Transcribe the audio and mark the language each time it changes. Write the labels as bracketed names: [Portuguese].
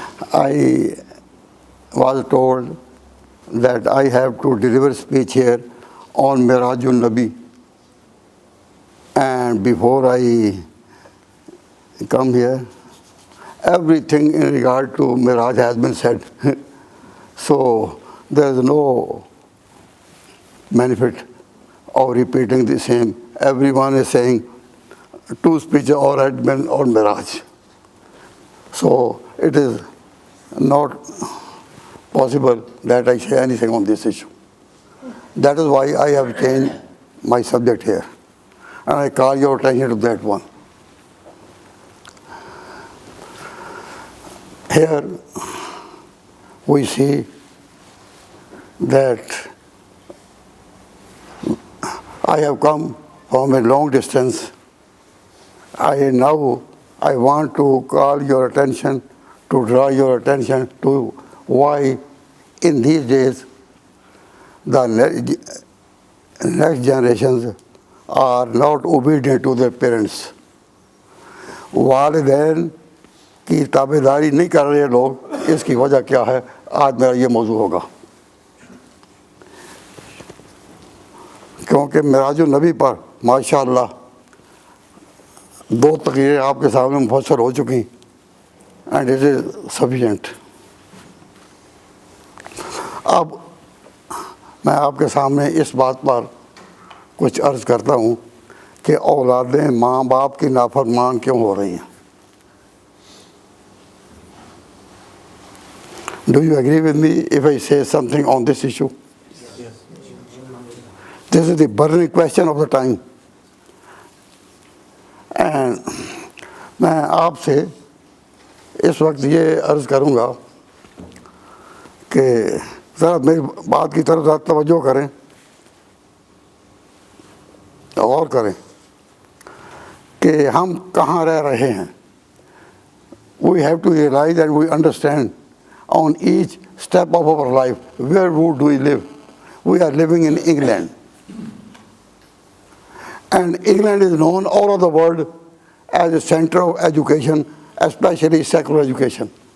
[English] I was told that I have to deliver speech here on Mirajun Nabi, and before I come here, everything in regard to Miraj has been said. So there is no benefit of repeating the same. Everyone is saying two speeches already been on Miraj. So it is not possible that I say anything on this issue. That is why I have changed my subject here. And I call your attention to that one. Here we see that I have come from a long distance. I want to call your attention, to draw your attention to why in these days the next generations are not obedient to their parents. [Urdu] والدین کی تابعداری نہیں کر رہے لوگ، اس کی وجہ کیا ہے؟ آج میرا یہ موضوع ہوگا، کیونکہ معراج النبی پر ماشاءاللہ دو تقریریں آپ کے سامنے مفصل ہو چکی، [English] And it is sufficient. [Urdu] اب میں آپ کے سامنے اس بات پر کچھ عرض کرتا ہوں کہ اولادیں ماں باپ کی نافرمان کیوں ہو رہی ہیں۔ [English] Do you agree with me if I say something on this issue? Yes. This is the burning question of the time. [Urdu] And میں آپ سے اس وقت یہ عرض کروں گا کہ ذرا میری بات کی طرف ذرا توجہ کریں اور کریں کہ ہم کہاں رہ رہے ہیں۔ [English] We have to realize and we understand on each step of our life, where do we live? We are living in England. And England is known all over the world as a center of education, especially secular education.